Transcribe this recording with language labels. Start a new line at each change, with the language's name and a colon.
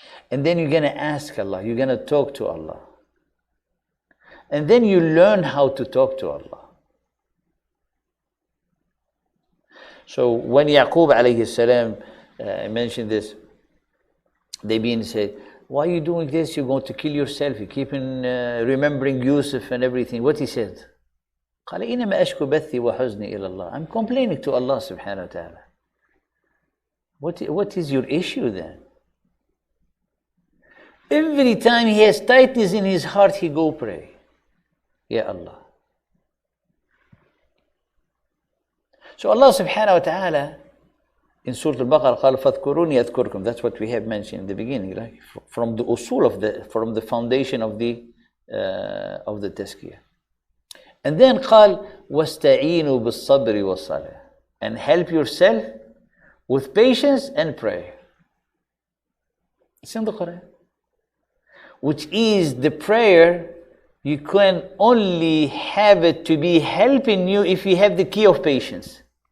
English: And then you're going to ask Allah, you're going to talk to Allah. And then you learn how to talk to Allah. So when Yaqub alayhi salam mentioned this, they being said, why are you doing this? You're going to kill yourself. You keep remembering Yusuf and everything. What he said?
Arabic: قال إنما أشكو بثي وحزني إلى الله.
English: I'm complaining to Allah subhanahu wa ta'ala. What is your issue then? Every time he has tightness in his heart, he go pray. Ya Allah. So Allah subhanahu wa ta'ala in Surah Al-Baqarah
Arabic: قال فاذكروني أذكركم.
English: That's what we have mentioned in the beginning, right? From the usul from the foundation of the Tazkiya. And then
Arabic: قال واستعينوا بالصبر والصلاة.
English: And help yourself with patience and prayer. It's in the Quran. Which is the prayer, you can only have it to be helping you if you have the key of patience.